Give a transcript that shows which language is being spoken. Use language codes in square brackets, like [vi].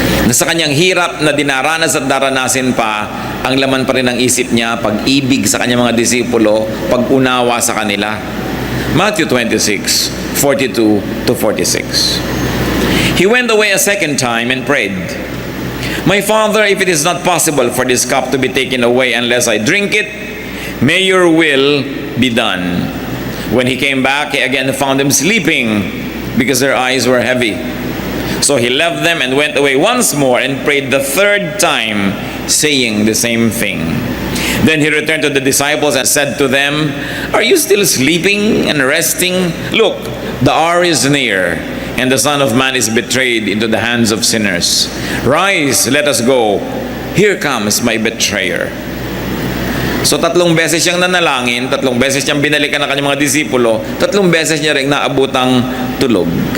[tl] Sa kanyang hirap na dinaranas at daranasin pa, ang laman pa rin ng isip niya, pag-ibig sa kanyang mga disipulo, pag-unawa sa kanila. [en] Matthew 26:42-46. He went away a second time and prayed, My Father, if it is not possible for this cup to be taken away unless I drink it, may your will be done. When he came back, he again found them sleeping because their eyes were heavy. So he left them and went away once more and prayed the 3rd time, saying the same thing. Then he returned to the disciples and said to them, Are you still sleeping and resting? Look, the hour is near, and the Son of Man is betrayed into the hands of sinners. Rise, let us go. Here comes my betrayer. [tl] So 3 beses siyang nanalangin, 3 beses siyang binalikan ng kanyang mga disipulo, 3 beses niya rin naabutang tulog.